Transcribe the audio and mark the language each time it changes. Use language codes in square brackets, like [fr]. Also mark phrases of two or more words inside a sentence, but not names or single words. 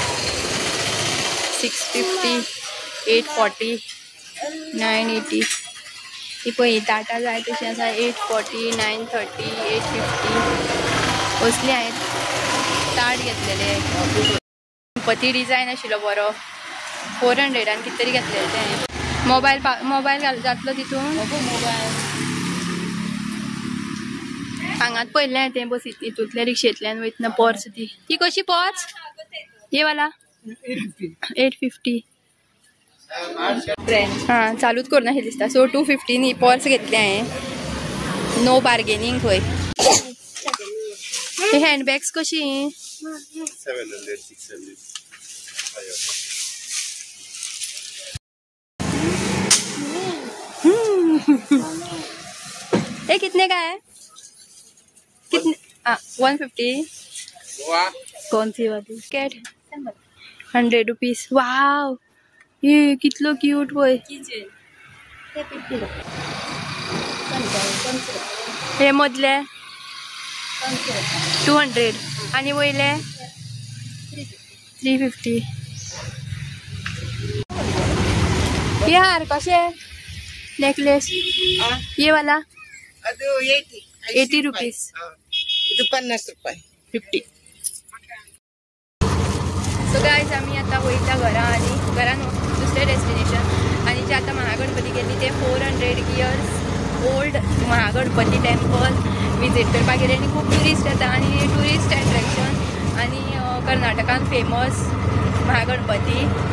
[kok] 650 840 980 ही पळय ताटां जाय तशी आसा 840 930 850 असली हांवें ताट घेतलेले गणपती डिझायन आशिल्लो बरो 400 कितें तरी घेतलेले तें मोबायल जातलो तितून हांगात पयलें तें बस हितूंतल्या रिक्षेंतल्यान वयतना पर्स ती कशी पर्स [hi] ये वाला [kok] 850 हां चालूच करना शें दिसता सो 250 नी पर्स घेतली हांवें [en] no bargaining [kok] खंय हँडबॅग्स कशी 700, 600. [hi] ये कितने का है? कितने? 150। कौन सी वाली कैट? 100 रुपीज। [kok] वाव, ये कितलो [en] cute boy. [kok] हे मधले 200 आणि वयले 350। ये हार कसे? [hi] नेकलेस ये वाला 80 रुपीज। 50 रुपये 50। [kok] सो गायज आम्ही आता वयता घरा आणि घरान दुसरे डेस्टिनेशन आणि जे आता महागणपती गेली ते 400 [en] years old [kok] महागणपती टेम्पल विजीट करपाक गेले आणि खूप टुरिस्ट येता आणि [en] tourist attraction [kok] आणि कर्नाटकान फेमस महागणपती।